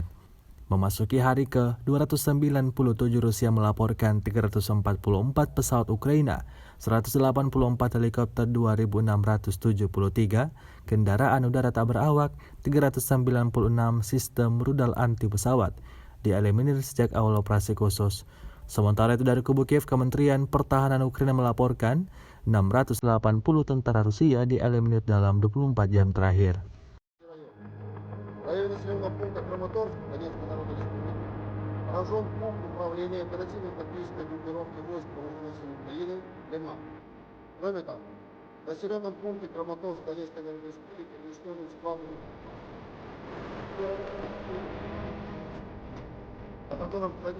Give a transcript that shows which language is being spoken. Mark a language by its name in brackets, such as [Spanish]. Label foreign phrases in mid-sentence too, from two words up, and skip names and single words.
[Indonesian] Memasuki hari ke-297, Rusia melaporkan 344 pesawat Ukraina, 184 helikopter 2.673, kendaraan udara tak berawak, 396 sistem rudal anti pesawat dieliminir sejak awal operasi khusus. Sementara itu dari kubu Kiev, Kementerian Pertahanan Ukraina melaporkan 680 tentara Rusia dieliminir dalam 24 jam terakhir. [Russian] Районе населенного пункта Краматорск Донецкой Народной Республики поражен пункт управления оперативной тактической группировки войск вооруженных сил Украины «Лиман». Кроме того, в населенном пункте Краматорск Донецкой Народной Республики уничтожен склад, о котором